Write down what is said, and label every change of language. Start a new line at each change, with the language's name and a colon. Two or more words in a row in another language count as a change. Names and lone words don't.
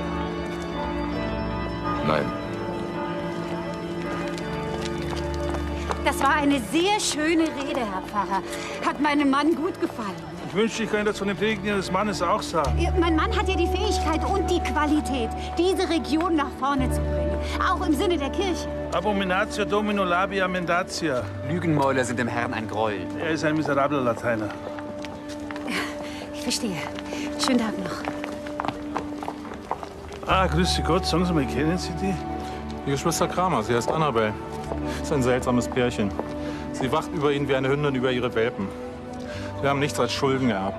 German: Nein. Das war eine sehr schöne Rede, Herr Pfarrer. Hat meinem Mann gut gefallen. Ich wünschte, ich könnte das von dem Predigen Ihres Mannes auch sagen. Ja, mein Mann hat ja die Fähigkeit und die Qualität, diese Region nach vorne zu bringen. Auch im Sinne der Kirche.
Latin: Abominatio Domino labia mendatia.
German: Lügenmäuler sind dem Herrn ein Gräuel. Er ist ein miserabler Lateiner. Ich verstehe. Schönen Tag noch. Ah, grüße Gott. Sagen Sie mal, kennen Sie die? Die Geschwister Kramer, sie heißt Annabel. Ist ein seltsames Pärchen. Sie wacht über ihn wie eine Hündin über ihre Welpen. Sie haben nichts als Schulden geerbt.